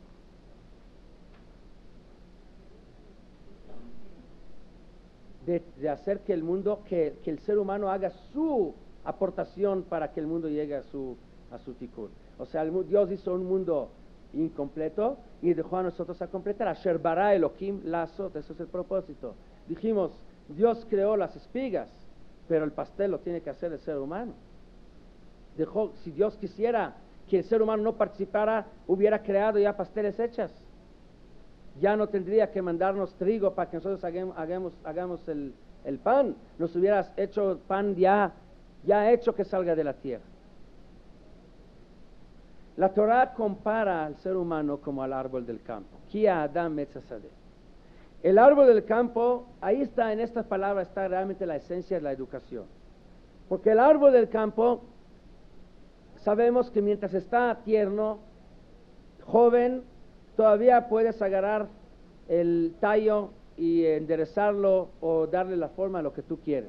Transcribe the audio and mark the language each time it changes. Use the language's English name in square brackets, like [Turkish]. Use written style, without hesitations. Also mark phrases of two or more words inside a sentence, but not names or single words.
[Spanish] De hacer que el mundo, que el ser humano haga su aportación para que el mundo llegue a su tikkun. O sea, Dios hizo un mundo incompleto y dejó a nosotros a completar. [Hebrew] אשר ברא אלהים לעשות, [Spanish] eso es el propósito. Dijimos, Dios creó las espigas, pero el pastel lo tiene que hacer el ser humano. Si Dios quisiera que el ser humano no participara, hubiera creado ya pasteles hechas. Ya no tendría que mandarnos trigo para que nosotros hagamos el pan. Nos hubieras hecho pan ya hecho que salga de la tierra. La Torah compara al ser humano como al árbol del campo. [Hebrew] כי האדם עץ השדה. [Spanish] El árbol del campo, ahí está, en estas palabras está realmente la esencia de la educación. Porque el árbol del campo, sabemos que mientras está tierno, joven, todavía puedes agarrar el tallo y enderezarlo o darle la forma a lo que tú quieres.